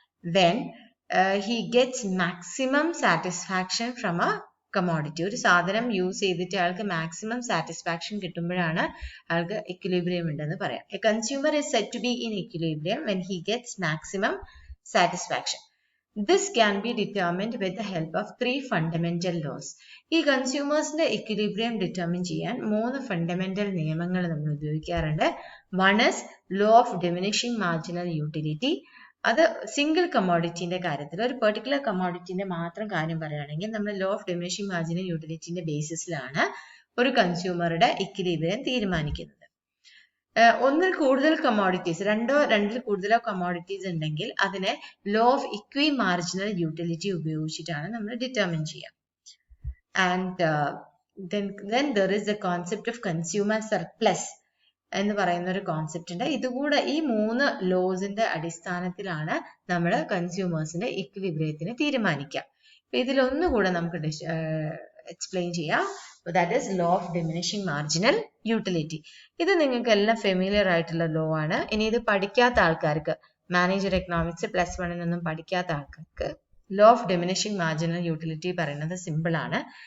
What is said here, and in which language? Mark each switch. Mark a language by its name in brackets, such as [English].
[English] When he gets maximum satisfaction from a commodity. [Malayalam] ഒരു സാധനം use ചെയ്തിട്ട് അയാൾക്ക് മാക്സിമം സാറ്റിസ്ഫാക്ഷൻ കിട്ടുമ്പോഴാണ് അയാൾക്ക് ഇക്വിലിബ്രിയം ഉണ്ടെന്ന് പറയാം. [English] A consumer is said to be in equilibrium when he gets maximum satisfaction. This can be determined with the help of 3 fundamental laws. [Malayalam] ഈ കൺസ്യൂമേഴ്സിന്റെ equilibrium determine ചെയ്യാൻ 3 fundamental നിയമങ്ങൾ നമ്മൾ ഉപയോഗിക്കാറുണ്ട്. [English] One is law of diminishing marginal utility. [Malayalam] അത് single കമോഡിറ്റിന്റെ കാര്യത്തിൽ, ഒരു particular കമോഡിറ്റിന്റെ മാത്രം കാര്യം പറയുകയാണെങ്കിൽ നമ്മൾ ലോ ഓഫ് ഡിമിനിഷിംഗ് മാർജിനൽ യൂട്ടിലിറ്റിന്റെ ബേസിസിലാണ് ഒരു കൺസ്യൂമറുടെ ഇക്വിലിബ്രിയം തീരുമാനിക്കുന്നത്. ഒന്നിൽ കൂടുതൽ കമോഡിറ്റീസ്, രണ്ടിൽ കൂടുതലോ കമോഡിറ്റീസ് ഉണ്ടെങ്കിൽ അതിനെ ലോ ഓഫ് ഇക്വി മാർജിനൽ യൂട്ടിലിറ്റി ഉപയോഗിച്ചിട്ടാണ് നമ്മൾ ഡിറ്റർമിൻ ചെയ്യുക. [English] and then there is the concept of consumer surplus [Malayalam] എന്ന് പറയുന്ന ഒരു കോൺസെപ്റ്റ് ഉണ്ട്. ഇതുകൂടെ ഈ 3 ലോസിന്റെ അടിസ്ഥാനത്തിലാണ് നമ്മൾ കൺസ്യൂമേഴ്സിന്റെ ഇക്വിലിബ്രിയത്തിനെ തീരുമാനിക്കുക. ഇതിലൊന്നുകൂടെ നമുക്ക് എക്സ്പ്ലെയിൻ ചെയ്യാം. [English] That is law of diminishing marginal utility. [Malayalam] ഇത് നിങ്ങൾക്ക് എല്ലാം ഫെമിലിയർ ആയിട്ടുള്ള ലോ ആണ്. ഇനി ഇത് പഠിക്കാത്ത ആൾക്കാർക്ക്, മാനേജർ എക്കണോമിക്സ് +1 പഠിക്കാത്ത ആൾക്കാർക്ക് law of diminishing marginal utility പറയുന്നത് സിമ്പിൾ ആണ്.